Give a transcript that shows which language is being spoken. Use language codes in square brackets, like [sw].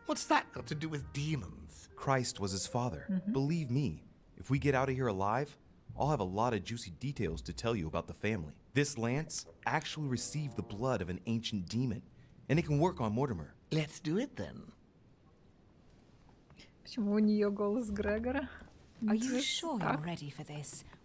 [en] What's that got to do with demons? Christ was his father. Believe me, if we get out of here alive, I'll have a lot of juicy details to tell you about the family. This lance actually received the blood of an ancient demon, and it can work on Mortimer. Let's do it then. [ru] Почему у нее голос Грегора? [en] Are you sure you're ready for this?